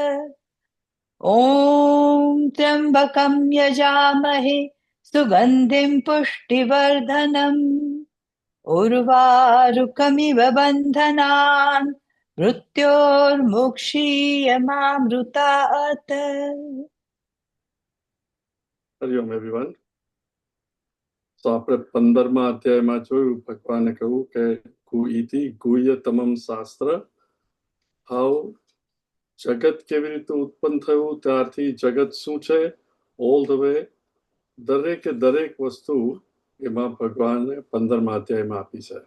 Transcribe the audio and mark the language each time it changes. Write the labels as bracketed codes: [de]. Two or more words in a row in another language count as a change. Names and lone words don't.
[sa] ॐ त्र्यम्बकं यजामहे सुगन्धिं पुष्टिवर्धनम् उर्वारुकमिव बन्धनान् मृत्योर्मुक्षीयमामृतात्। [gu] હરિઓમ એવરીવન. તો આપણે 15મા અધ્યાયમાં જોયું, ભગવાને કહ્યું કે [sa] गुइति गुह्यतमम शास्त्र, [gu] હાવ જગત કેવી રીતે ઉત્પન્ન થયું, ત્યારથી જગત શું છે, [en] all the way [gu] દરેકે દરેક વસ્તુ એમાં ભગવાને 15મા અધ્યાયમાં આપી છે.